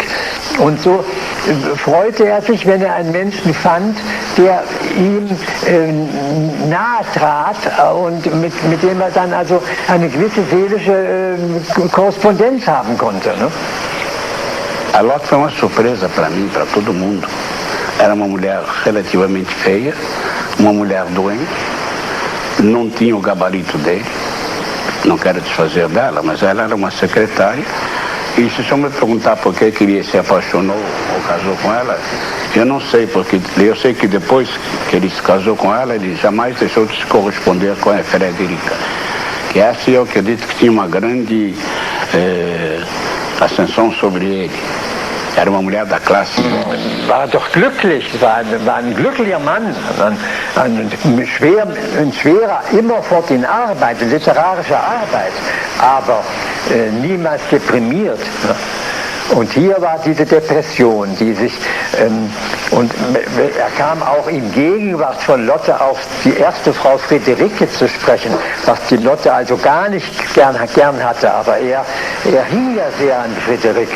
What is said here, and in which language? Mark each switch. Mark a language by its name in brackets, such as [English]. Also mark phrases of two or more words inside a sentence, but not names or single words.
[German] Und so freute er sich, wenn er einen Menschen fand, der ihm nahe trat und mit dem er dann also eine gewisse seelische Korrespondenz haben konnte. Ne? [Portuguese] A Lotte foi uma surpresa para mim, para todo mundo. Era uma mulher relativamente feia, uma mulher doente, não tinha o gabarito dele, não quero desfazer dela, mas ela era uma secretária. E se o senhor me perguntar por que ele se apaixonou ou casou com ela, eu não sei, porque eu sei que depois que ele se casou com ela, ele jamais deixou de se corresponder com a Frederica. Que essa eu acredito que tinha uma grande ascensão sobre ele. Era uma mulher da classe. [German] War doch glücklich, war ein glücklicher Mann, ein schwerer, immerfort in Arbeit, in literarischer Arbeit, aber niemals deprimiert. Und hier war diese Depression, die sich, und er kam auch in Gegenwart von Lotte auf die erste Frau Friederike zu sprechen, was die Lotte also gar nicht gern hatte, aber er hing ja sehr an Friederike.